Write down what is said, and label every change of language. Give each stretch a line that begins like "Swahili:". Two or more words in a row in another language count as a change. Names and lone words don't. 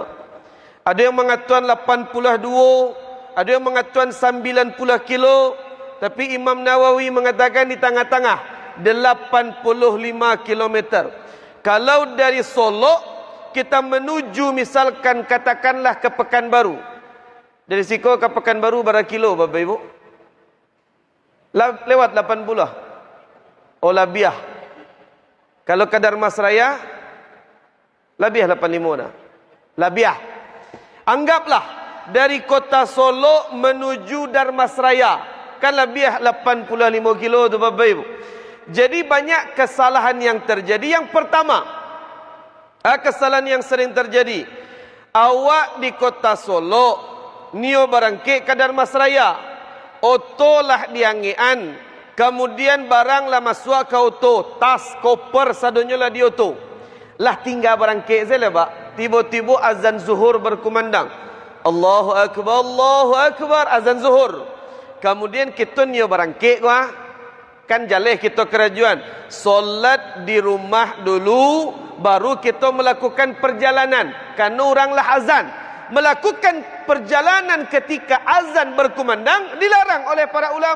Indonesian: Ada yang mengatakan 82, ada yang mengatakan 90 kilo, tapi Imam Nawawi mengatakan di tengah-tengah 85 km. Kalau dari Solo kita menuju misalkan katakanlah ke Pekanbaru, dari Siko ke Pekanbaru berapa kilo Bapak Ibu? Lewat 80.
Minangkabau: Oh labiah. Kalau ke Darmasraya, labiah 85 dah. Labiah. Anggaplah dari kota Solo menuju Darmasraya, kan labiah 85 kilo tu Bapak Ibu.
Indonesian: Jadi banyak kesalahan yang terjadi. Yang pertama, kesalahan yang sering terjadi,
Minangkabau: awak di kota Solo nio barangke ke Darmasraya, oto lah diangian, kemudian barang lah masuk ke oto, tas, koper, sadonyo lah di oto, lah tinggal barangke saya pak.
Indonesian: Tiba-tiba azan zuhur berkumandang,
Arabic: Allahu Akbar,
Indonesian: azan zuhur.
Minangkabau: Kemudian kita nio barangke wah, kan jaleh kita kerajuan,
Indonesian: solat di rumah dulu, baru kita melakukan perjalanan. Karena orang lah azan. Melakukan perjalanan ketika azan berkumandang dilarang oleh para ulama.